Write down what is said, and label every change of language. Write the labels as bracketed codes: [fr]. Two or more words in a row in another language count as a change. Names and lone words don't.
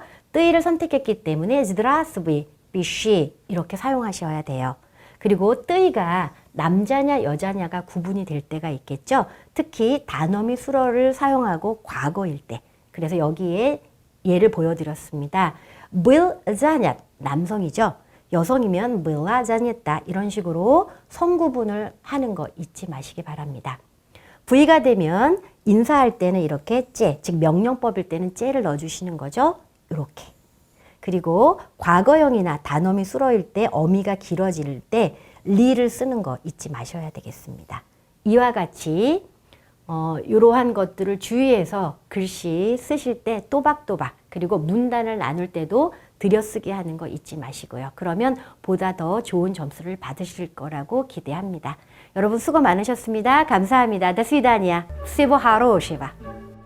[ko] 뜨이를 선택했기 때문에 [ru] здравствуй, пиши [ko] 이렇게 사용하셔야 돼요. 그리고 뜨이가 남자냐 여자냐가 구분이 될 때가 있겠죠. 특히 단어미 수로를 사용하고 과거일 때. 그래서 여기에 예를 보여드렸습니다. [ru] был занят [ko] 남성이죠. 여성이면 [ru] была занята [ko] 이런 식으로 성구분을 하는 거 잊지 마시기 바랍니다. V가 되면 인사할 때는 이렇게 째, 즉 명령법일 때는 째를 넣어주시는 거죠. 이렇게. 그리고 과거형이나 단어미 수로일 때 어미가 길어질 때 리를 쓰는 거 잊지 마셔야 되겠습니다. 이와 같이 이러한 것들을 주의해서 글씨 쓰실 때 또박또박 그리고 문단을 나눌 때도 들여쓰기 하는 거 잊지 마시고요. 그러면 보다 더 좋은 점수를 받으실 거라고 기대합니다. 여러분 수고 많으셨습니다. 감사합니다. [ru] До свидания. Всего хорошего.